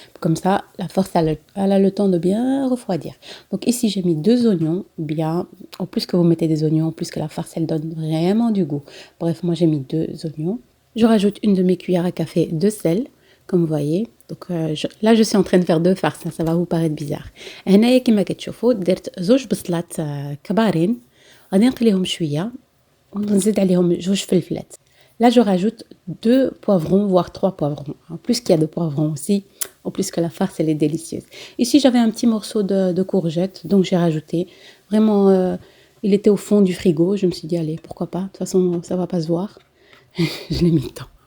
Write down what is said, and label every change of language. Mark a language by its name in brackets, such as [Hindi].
[French] Comme ça, la farce, elle a le temps de bien refroidir. Donc ici, j'ai mis 2 oignons. Bien, en plus que vous mettez des oignons, en plus que la farce, elle donne vraiment du goût. Bref, moi, j'ai mis 2 oignons. Je rajoute une demi-cuillère à café de sel, comme vous voyez. Donc là, je suis en train de faire 2 farces. Ça va vous paraître bizarre. [Arabic] هنايا كما كتشوفوا درت 2 بصلات كبارين. غادي نقليهم شوية ونزيد عليهم 2 فلفلات. [French] Là, je rajoute 2 poivrons, voire 3 poivrons. En plus qu'il y a de poivrons aussi, en plus que la farce, elle est délicieuse. Ici, j'avais un petit morceau de courgette, donc j'ai rajouté. Vraiment, il était au fond du frigo. Je me suis dit, allez, pourquoi pas. De toute façon, ça ne va pas se voir. Je l'ai mis dedans.